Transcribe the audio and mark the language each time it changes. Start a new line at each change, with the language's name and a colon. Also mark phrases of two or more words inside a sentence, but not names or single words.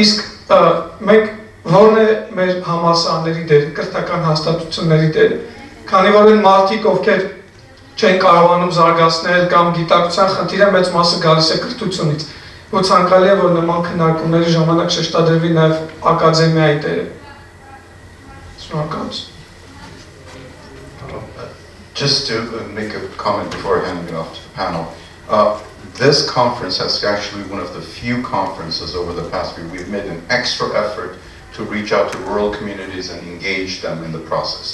Armenian: իսկ մենք ո՞րն է մեր համալսարանների դերը, կրթական հաստատությունների դերը։ քանի որ այն մարդիկ, ովքեր չեն կարողանում զարգացնել կամ գիտակցության խնդիրը մեծ մասը գալիս է կրթությունից, որ ցանկալի է, որ նման քննարկումների ժամանակ շեշտադրվի նաև ակադեմիայի դերը։ Շնորհակալություն։
English: Just to make a comment before handing it off to the panel, this conference has actually one of the few conferences over the past week. We've made an extra effort to reach out to rural communities and engage them in the process.